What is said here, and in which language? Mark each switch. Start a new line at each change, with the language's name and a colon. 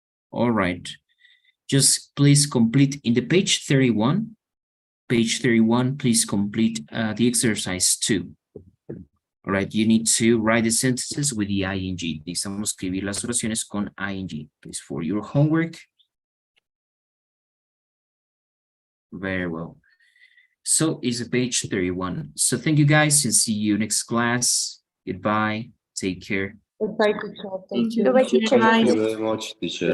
English: All right. Just please complete in the page 31. Page 31, please complete the exercise 2. All right, you need to write the sentences with the ing.
Spanish: Necesitamos escribir las oraciones con ing.
English: Please, for your homework. Very well. So it's page 31. So thank you guys and see you next class. Goodbye. Take care. Goodbye, teacher. Thank you. you. Bye. Thank you very much, teacher.